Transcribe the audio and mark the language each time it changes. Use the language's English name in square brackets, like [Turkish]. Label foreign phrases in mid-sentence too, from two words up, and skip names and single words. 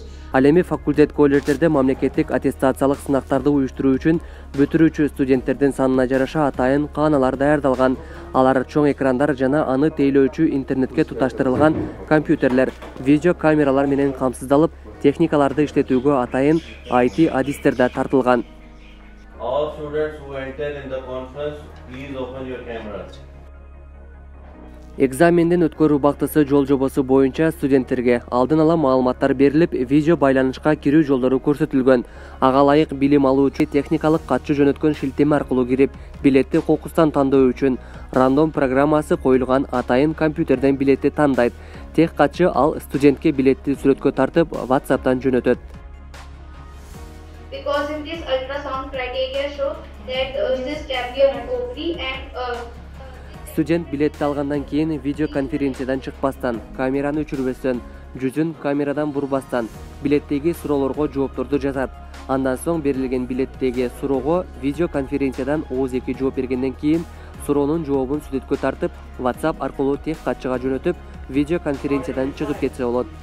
[Kyrgyz] Ал эми факультет колледждерде мамлекеттик аттестациялык сынактарды уюштуруу үчүн бүтүрүүчү студенттердин санына жараша атайын кааналар даярдалган. Алар чоң экрандар жана аны тейлөөчү интернетке туташтырылган компьютерлер, видео камералар менен камсыздалып, техникаларды иштетүүгө атайын IT адистер да тартылган. [English] All students who enter in the conference, please open your cameras. [Kyrgyz] Экзамендин өткөрүү убактысы жол жобосу боюнча студенттерге алдын ала маалыматтар берилип, видео байланышка кирүү жолдору көрсөтүлгөн. Ага ылайык билим алуучу техникалык катчы жөнөткөн шилтеме аркылуу кирип, билетти кокустан тандоо үчүн рандом программасы коюлган атайын компьютерден билетти тандайт. Тех катчы ал студентке билетти сүрөткө тартып, WhatsApp'тан жөнөтөт. [English] Because in this ultrasound criteria show that this champion ovary and [Kyrgyz] Студент билетти алгандан кийин видеоконференциядан чыкпастан, камераны өчүрбөстөн, жүзүн камерадан бурбастан билеттеги суроолорго жоопторду жазат. Андан соң берилген билеттеги суроого видеоконференциядан ооз-эки жооп бергенден кийин суроонун жообун сүрөткө тартып, WhatsApp аркылуу тех катчыга жөнөтүп, видеоконференциядан чыгып кетсе болот.